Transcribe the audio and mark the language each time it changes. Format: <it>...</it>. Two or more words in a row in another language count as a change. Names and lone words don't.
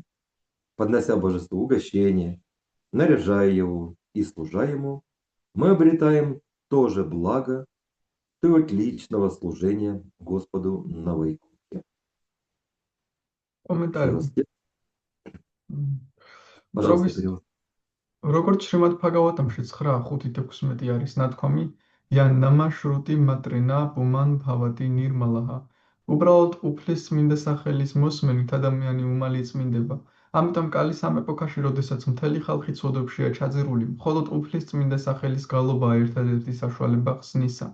<ru>Поднося божеству угощение, наряжая его и служа ему, мы обретаем то же благо, что и от личного служения Господу на Вайкунхе. Комментарий. Пожалуйста, перевод.</ru> <ka>როგორც შრიმად ბჰაგავატამში 9:5-16 არის ნათქვამი,</ka> <sa>यन्नाम श्रुति मात्रेण पुमान् भवति निर्मलः.</sa> <ka>უბრალოდ უფლის წმინდა სახელის მოსმენით ადამიანი უმალი წმინდება. ამიტომ კალის ამ ეპოქაში, როდესაც მთელი ხალხი ცოდვებშია ჩაძირული, მხოლოდ უფლის წმინდა სახელის გალობაა ერთადერთი საშუალება ხსნისა.</ka>